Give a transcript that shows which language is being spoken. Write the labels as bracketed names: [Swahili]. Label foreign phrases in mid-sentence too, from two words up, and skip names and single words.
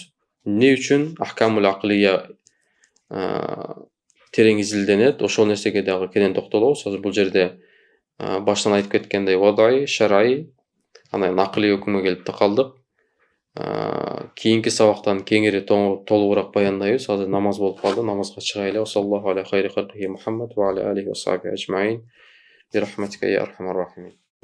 [Kyrgyz] Эмне үчүн [Arabic] الأحكام العقلية [Kyrgyz] терең изилденет, ошол нерсеге дагы кенен токтолобуз. Азыр бул жерде баштан айтып кеткендей вадай, шарай, анан акылый өкүмгө келип такалдык. Кийинки сабактан кеңири толугураак баяндайбыз. Азыр намаз болуп калды, намазга чыгайлы. [Arabic] صلى الله على خير خلقه محمد وعلى آله وصحبه أجمعين. برحمتك يا أرحم الراحمين.